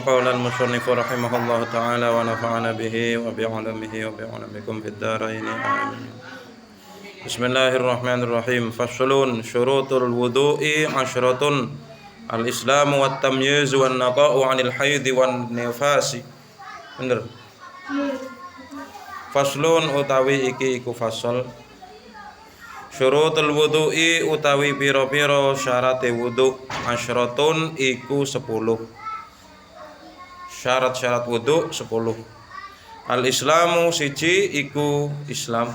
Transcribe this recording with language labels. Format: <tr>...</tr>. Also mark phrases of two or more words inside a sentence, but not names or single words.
<ar>قال المصنف رحمه الله تعالى ونفعنا به وبعلومه وبعلومكم في الدارين. آمين. بسم الله الرحمن الرحيم. فصل شروط الوضوء عشرة. الإسلام والتمييز والنقاء عن الحيض والنفاس.</ar> <jv>Bener. Faslun utawi iki iku fasal.</jv> <ar>شروط الوضوء</ar> <jv>utawi pira-pira syarate wudu, asyratun iku 10.</jv> <id>Syarat-syarat wudu 10.</id> <jv>Al-islamu siji iku Islam.</jv>